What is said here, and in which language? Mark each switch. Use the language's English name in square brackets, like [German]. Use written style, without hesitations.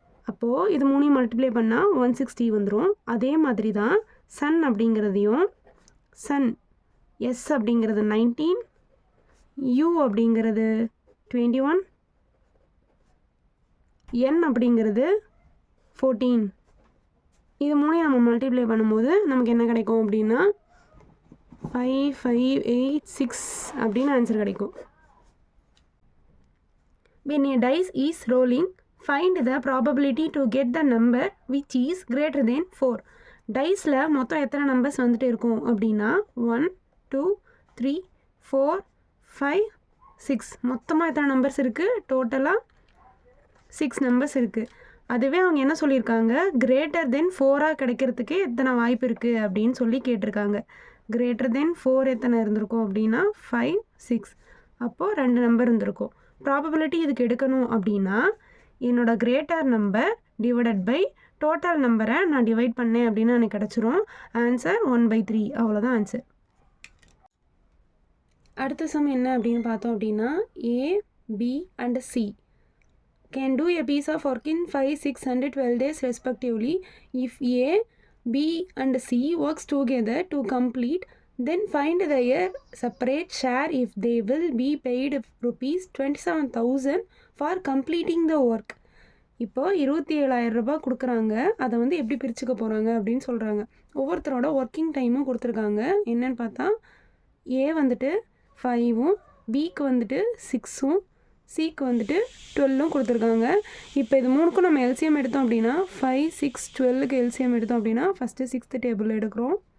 [Tamil] அப்போது இது 3 மல்டிப்ளை பண்ணால் 160 வந்துடும். அதே மாதிரி தான் சன் அப்படிங்கிறதையும், சன் எஸ் அப்படிங்கிறது 19, யூ அப்படிங்கிறது 21, n அப்படிங்கிறது 14. இது 3 நம்ம மல்டிப்ளை பண்ணும்போது நமக்கு என்ன கிடைக்கும் அப்படின்னா 5586 அப்படின்னு ஆன்சர் கிடைக்கும். [English] When a dice is rolling, find the probability to get the number which is greater than 4. [Tamil] டைஸில் மொத்தம் எத்தனை நம்பர்ஸ் வந்துட்டு இருக்கும் அப்படின்னா 1 2 3 4 5 6. மொத்தமாக எத்தனை நம்பர்ஸ் இருக்குது, டோட்டலாக 6 நம்பர்ஸ் இருக்குது. அதுவே அவங்க என்ன சொல்லியிருக்காங்க, கிரேட்டர் தென் 4ஆக கிடைக்கிறதுக்கு எத்தனை வாய்ப்பு இருக்குது அப்படின்னு சொல்லி கேட்டிருக்காங்க. கிரேட்டர் தென் 4 எத்தனை இருந்திருக்கும் அப்படின்னா 5 6. அப்போது 2 நம்பர் இருந்திருக்கும். ப்ராபபிலிட்டி இதுக்கு எடுக்கணும் அப்படின்னா என்னோடய greater number divided by total நம்பரை நான் டிவைட் பண்ணேன் அப்படின்னா எனக்கு கிடச்சிரும். ஆன்சர் 1/3. அவ்வளோதான் ஆன்சர். அடுத்த சம் என்ன அப்படின்னு பார்த்தோம் அப்படின்னா, [English] A B and C can do a piece of work in 5, 6 and 12 days respectively. If A, B and C works together to complete, then find their separate share if they will be paid rupees 27,000 for completing the work. [Tamil] இப்போ 27,000 ரூபாய் கொடுக்குறாங்க. அதை வந்து எப்படி பிரிச்சுக்க போகிறாங்க அப்படின்னு சொல்கிறாங்க. ஒவ்வொருத்தரோட ஒர்க்கிங் டைமும் கொடுத்துருக்காங்க. என்னென்னு பார்த்தா ஏ வந்துட்டு 5உம், பிக்கு வந்துட்டு 6உம், சிக்கு வந்துட்டு 12ம் கொடுத்துருக்காங்க. இப்போ இது 3க்கும் நம்ம எல்சிஎம் எடுத்தோம் அப்படின்னா 5 6 12க்கு எல்சிஎம் எடுத்தோம் அப்படின்னா ஃபஸ்ட்டு 6th டேபிள் எடுக்கிறோம்.